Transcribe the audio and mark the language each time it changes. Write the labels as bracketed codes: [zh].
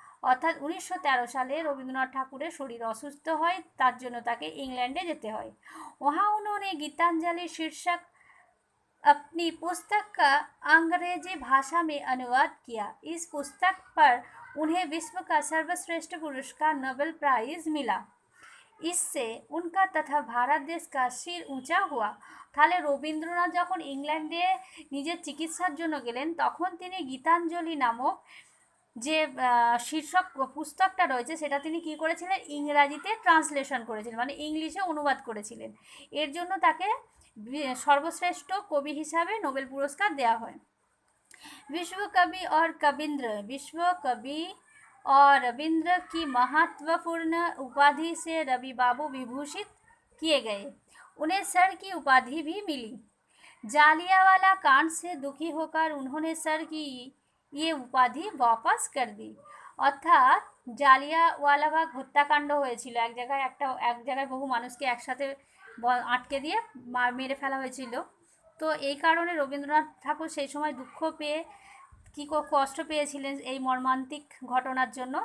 [bn] অর্থাৎ 1913 সালে রবীন্দ্রনাথ ঠাকুরের শরীর অসুস্থ হয়, তার জন্য তাকে ইংল্যান্ডে যেতে হয়। [hi] वहाँ उन्होंने गीतांजलि शीर्षक अपनी पुस्तक का अंग्रेजी भाषा में अनुवाद किया। इस पुस्तक पर उन्हें विश्व का सर्वश्रेष्ठ पुरस्कार नोबेल प्राइज मिला। इससे उनका तथा भारत देश का सिर ऊंचा हुआ। [bn] তাহলে রবীন্দ্রনাথ যখন ইংল্যান্ডে নিজের চিকিৎসার জন্য গেলেন তখন তিনি গীতাঞ্জলি নামক যে শীর্ষক পুস্তকটা রয়েছে সেটা তিনি কি করেছিলেন? ইংরাজিতে ট্রান্সলেশন করেছিলেন, মানে ইংলিশে অনুবাদ করেছিলেন। এর জন্য তাকে সর্বশ্রেষ্ঠ কবি হিসাবে নোবেল পুরস্কার দেওয়া হয়। [hi] विश्व कवि और रविंद्र की महत्वपूर्ण उपाधि से रवि बाबू विभूषित किए गए। उन्हें सर की उपाधि भी मिली। जालियांवाला कांड से दुखी होकर उन्होंने सर की ये उपाधि वापस कर दी। [bn] অর্থাৎ জালিয়াওয়ালাবাগ হত্যাকাণ্ড হয়েছিল, এক জায়গায় বহু মানুষকে একসাথে আটকে দিয়ে মেরে ফেলা হয়েছিল। তো এই কারণে রবীন্দ্রনাথ ঠাকুর সেই সময় দুঃখ পেয়ে কি কষ্ট পেয়েছিলেন এই মর্মান্তিক ঘটনার জন্য।